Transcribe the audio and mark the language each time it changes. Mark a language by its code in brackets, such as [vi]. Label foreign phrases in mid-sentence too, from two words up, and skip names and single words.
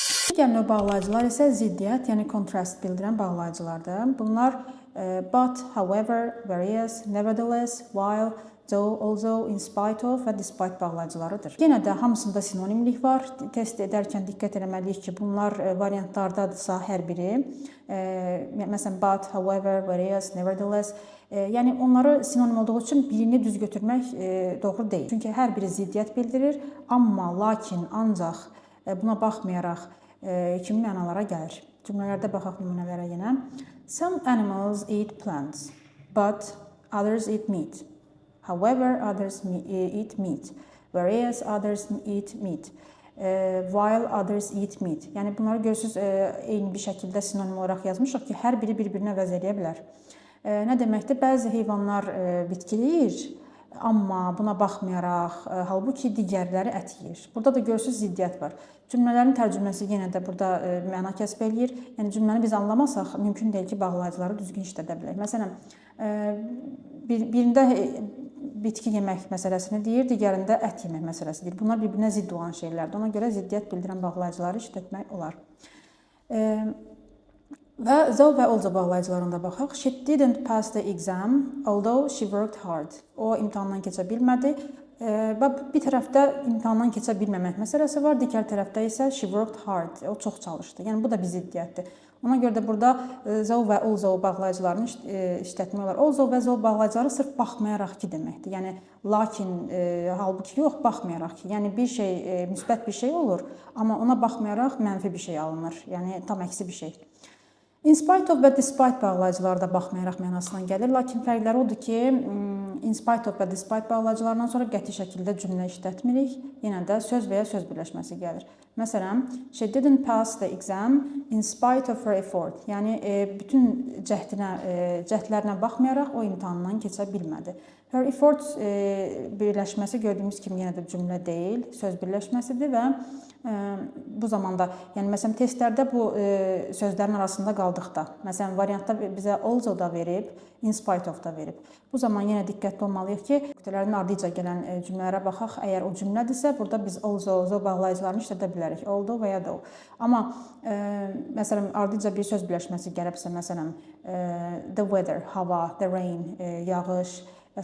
[az] Digər növ bağlayıcılar isə ziddiyyət, yəni kontrast bildirən bağlayıcılardır. [en] Bunlar but, however, whereas, nevertheless, while, though, although, in spite of və despite bağlayıcılarıdır. [az] Yenə də hamısında sinonimlik var. Test edərkən diqqət etməliyik ki, bunlar variantlardadırsa hər biri, məsələn [en] but, however, whereas, nevertheless, [az] yəni onları sinonim olduğu üçün birini düz götürmək doğru deyil. Çünki hər biri ziddiyyət bildirir, amma, lakin, ancaq, buna baxmayaraq kimi mənalara gəlir. Cümlələrdə baxaq nümunələrə yenə. [en] Some animals eat plants, but others eat meat. However, others eat meat, whereas others eat meat, while others eat meat. [az] Yəni bunları görürsüz, eyni bir şəkildə sinonim olaraq yazmışıq ki, hər biri bir-birinə əvəz edə bilər. Nə deməkdir? Bəzi heyvanlar bitkiləyir, amma buna baxmayaraq, halbuki digərləri ət yeyir. Burada da görürsüz ziddiyyət var. Cümlələrin tərcüməsi yenə də burada məna kəsb eləyir. Yəni cümləni biz anlamasaq, mümkün deyil ki, bağlayıcıları düzgün işlədə bilək. Məsələn, birində bitki yemək məsələsini deyir, digərində ət yemək məsələsi deyir. Bunlar bir-birinə zidd olan şeylərdir. Ona görə ziddiyyət bildirən bağlayıcıları işlətmək olar. Və though və although bağlayıcılarına baxaq. [en] She didn't pass the exam, although she worked hard. [az] O imtahandan keçə bilmədi. Və bir tərəfdə imtahandan keçə bilməmək məsələsi var, digər tərəfdə isə [en] she worked hard. [az] O çox çalışdı. Yəni bu da bir ziddiyyətdir. Ona görə də burada though və although bağlayıcılarını işlətmək olar. Although və though bağlayıcıları sırf baxmayaraq ki deməkdir. Yəni lakin, halbuki yox, baxmayaraq ki. Yəni bir şey müsbət bir şey olur, amma ona baxmayaraq mənfi bir şey alınır. Yəni tam əksi bir şey. [en] In spite of [az] və despite bağlayıcıları da baxmayaraq mənasından gəlir. Lakin fərqləri odur ki, [en] in spite of [az] və despite bağlayıcılarından sonra qəti şəkildə cümlə işlətmirik. Yenə də söz və ya söz birləşməsi gəlir. Məsələn, [en] she didn't pass the exam in spite of her effort. [az] Yəni, bütün cəhdlərinə baxmayaraq o imtahandan keçə bilmədi. [en] Her effort [az] birləşməsi gördüyümüz kimi yenə də cümlə deyil, söz birləşməsidir və bu zamanda, yəni məsələn testlərdə bu sözlərin arasında qaldıqda, məsələn variantda bizə although da verib, [en] in spite of [az] da verib. Bu zaman yenə diqqətli olmalıyıq ki, nöqtələrin ardıca gələn cümlələrə baxaq. Əgər o cümlədirsə, burada biz although bağlayıcılarını işlədə bilərik. Although və ya though. Amma məsələn ardıca bir söz birləşməsi gəlibsə, məsələn [en] the weather, [az] hava, [en] the rain, [az] yağış və s.